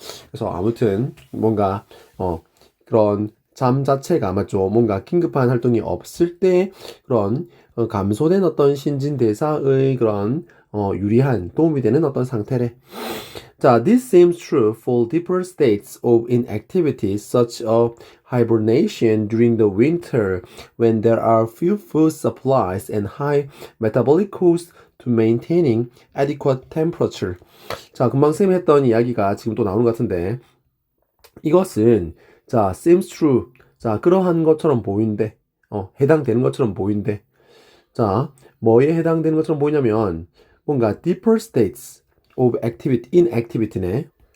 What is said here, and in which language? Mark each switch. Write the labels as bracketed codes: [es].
[ko] 그래서 아무튼 뭔가 그런 잠 자체가 맞죠. 뭔가 긴급한 활동이 없을 때 그런 감소된 어떤 신진대사의 그런 유리한 도움이 되는 어떤 상태래. 자, [en] this seems true for deeper states of inactivity such as hibernation during the winter when there are few food supplies and high metabolic cost to maintaining adequate temperature. [ko] 자, 금방 쌤이 했던 이야기가 지금 또 나오는 것 같은데 이것은 자, [en] seems true. [ko] 자, 그러한 것처럼 보인대. 해당되는 것처럼 보인대. 자, 뭐에 해당되는 것처럼 보이냐면 뭔가 [en] deeper states of inactivity [ko] 네.